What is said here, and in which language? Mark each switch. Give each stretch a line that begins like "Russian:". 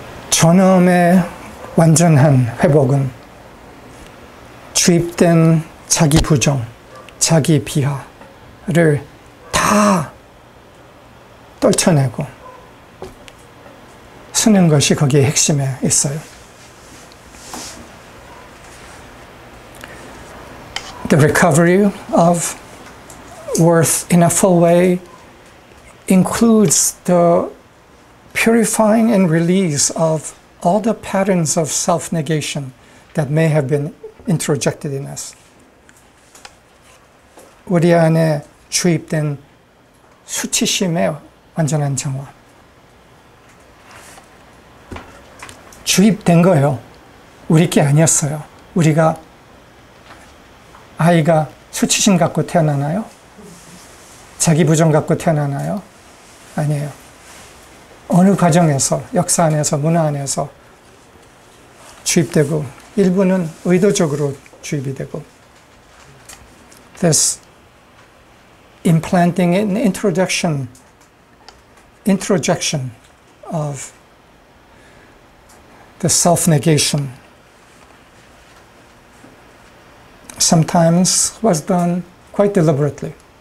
Korean: 전염의 완전한 회복은 주입된 자기 부정, 자기 비하를 다 떨쳐내고 쓰는 것이 거기에 핵심에 있어요.
English: The recovery of worth in a full way includes the purifying and release of all the patterns of self-negation that may have been introjected in us.
Korean: 우리 안에 주입된 수치심의 완전한 정화. 주입된 거예요. 우리 게 아니었어요. 아이가 수치심 갖고 태어나나요? 자기 부정 갖고 태어나나요? 아니에요. 어느 과정에서, 역사 안에서, 문화 안에서 주입되고 일부는 의도적으로 주입이 되고
English: This implanting an introjection of the self-negation sometimes was done quite deliberately.